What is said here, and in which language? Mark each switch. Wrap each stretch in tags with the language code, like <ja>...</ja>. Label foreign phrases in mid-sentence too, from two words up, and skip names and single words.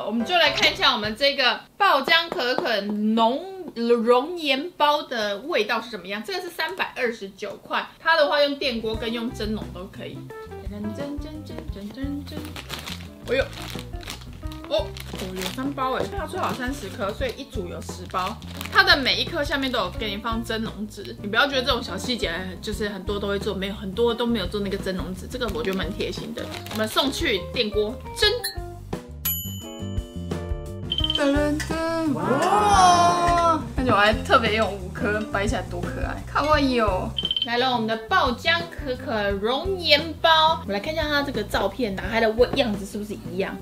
<zh>我們就來看一下我們這個爆漿可可熔鹽包的味道是怎麼樣。這個是329塊，它的話用電鍋跟用蒸籠都可以。哎呦！哦，有3包哎，它最好30顆，所以一組有10包。它的每一顆下面都有給你放蒸籠紙，你不要觉得這種小細節就是很多都会做，沒有很多都沒有做那個蒸籠紙，這個我覺得蠻貼心的。我們送去電鍋蒸。哇！而且我還特別用5顆擺起來，多可愛！看我有來了，我們的爆漿可可熔鹽包，我們來看一下它這個照片，打開的樣子是不是一樣？</zh>